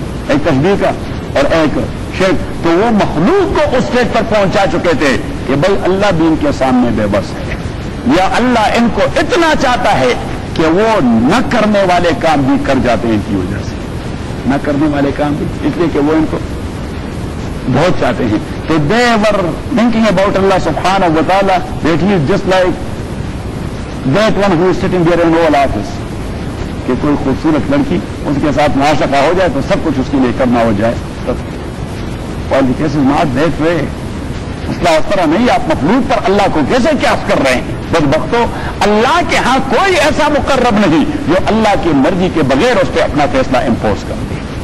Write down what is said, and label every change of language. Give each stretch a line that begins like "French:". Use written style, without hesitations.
Urdu: ایک تشبیہ کا اور ایک شرک. تو وہ مخلوق کو اس اسٹیج پر پہنچا چکے تھے کہ بھائی اللہ بھی ان کے سامنے بے بس ہے, یا اللہ ان کو اتنا چاہتا ہے کہ وہ نہ کرنے والے کام بھی کر جاتے ہیں ان کی وجہ سے. نہ کرنے والے کام بھی اس لیے کہ وہ ان کو بہت چاہتے ہیں.
English: تو they were thinking about Allah subhanahu wa ta'ala that he is just like that one who is sitting there in Oval Office,
Urdu: کہ کوئی خوبصورت لڑکی اس کے ساتھ معاشقہ ہو جائے تو سب کچھ اس کے لیے کرنا ہو جائے. اور یہ کیسے
English: not that way,
Urdu: مسئلہ اس طرح نہیں. آپ مخلوق پر اللہ کو کیسے قیاس کر رہے ہیں؟ بدبختو، اللہ کے ہاں کوئی ایسا مقرب نہیں جو اللہ کی مرضی کے بغیر اس پہ اپنا فیصلہ امپوز کر دے.